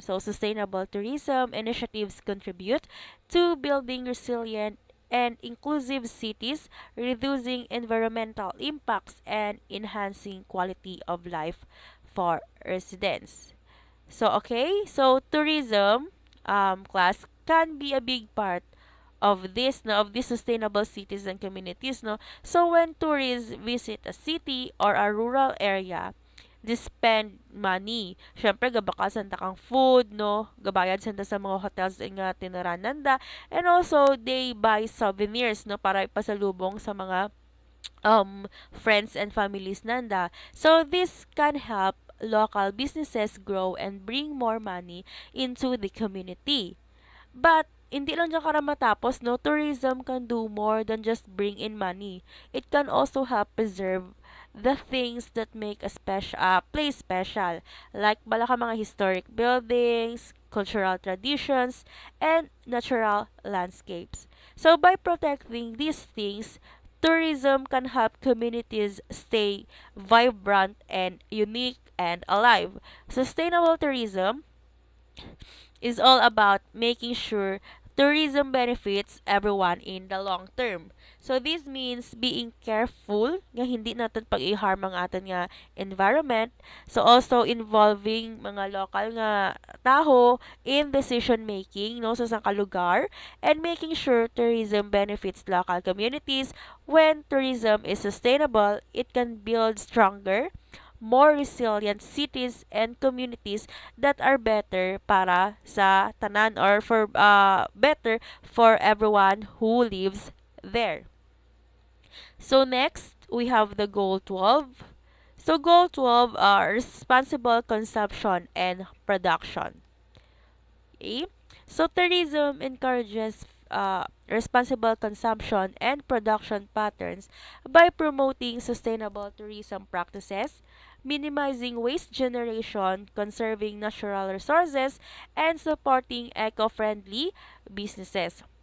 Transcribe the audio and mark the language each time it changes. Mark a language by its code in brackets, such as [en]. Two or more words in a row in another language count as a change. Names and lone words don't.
[en] So, sustainable tourism initiatives contribute to building resilient and inclusive cities, reducing environmental impacts, and enhancing quality of life for residents. So tourism class can be a big part of this no of these sustainable cities and communities no. So when tourists visit a city or a rural area, they spend money. [krj] Syempre gabakasan ta kang food no, gabayad sanda sa mga hotels nga tiniranan da, [en] and also they buy souvenirs no [krj] para ipasalubong sa mga [en] friends and families nanda. So this can help local businesses grow and bring more money into the community. [tl] But hindi lang dyan kara matapos, [en] no? Tourism can do more than just bring in money. It can also help preserve the things that make a place special. Like [krj] bala ka mga [en] historic buildings, cultural traditions, and natural landscapes. So by protecting these things, tourism can help communities stay vibrant and unique and alive. Sustainable tourism is all about making sure tourism benefits everyone in the long term. So this means being careful [krj] nga hindi natin pag-i-harm ang aton nga environment. [en] So also involving [krj] mga local nga taho [en] in decision making [krj] no sa kalugar, [en] and making sure tourism benefits local communities. When tourism is sustainable, it can build stronger, more resilient cities and communities that are better [krj] para sa tanan, [en] or for better for everyone who lives there. So next, we have the goal 12. So goal 12 are responsible consumption and production. Okay? So tourism encourages responsible consumption and production patterns by promoting sustainable tourism practices, minimizing waste generation, conserving natural resources, and supporting eco-friendly businesses.